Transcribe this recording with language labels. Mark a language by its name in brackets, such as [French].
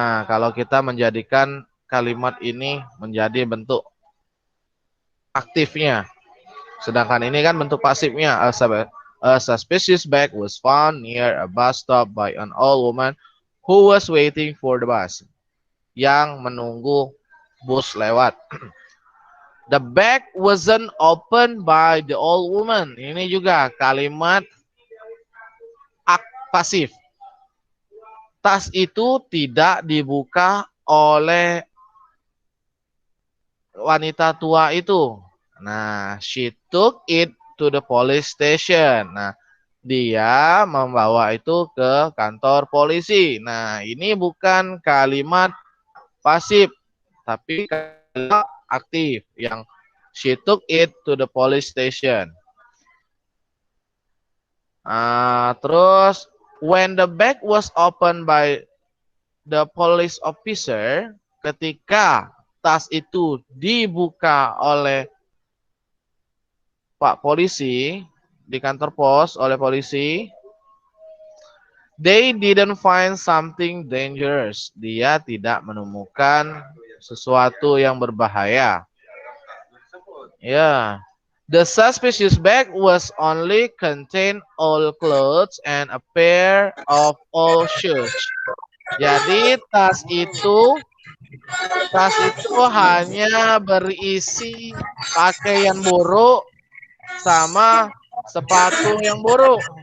[Indonesian] Kalau kita menjadikan kalimat ini menjadi bentuk aktifnya. Sedangkan ini kan bentuk pasifnya. [English] A suspicious bag was found near a bus stop by an old woman who was waiting for the bus. [Indonesian] Yang menunggu bus lewat. [English] The bag wasn't opened by the old woman. [Indonesian] Ini juga kalimat pasif. Tas itu tidak dibuka oleh wanita tua itu. [English] Nah, she took it to the police station. [Indonesian] Nah, dia membawa itu ke kantor polisi. Nah, ini bukan kalimat pasif, tapi kalimat aktif yang [English] she took it to the police station. [Indonesian] Terus [English] when the bag was opened by the police officer, [Indonesian] ketika tas itu dibuka oleh Pak polisi di kantor pos oleh polisi, [English] They didn't find something dangerous. [Indonesian] Dia tidak menemukan sesuatu yang berbahaya. Ya. [English] The suspicious bag was only contain old clothes and a pair of old shoes. [Indonesian] Jadi tas itu hanya berisi pakaian buruk sama sepatu yang buruk.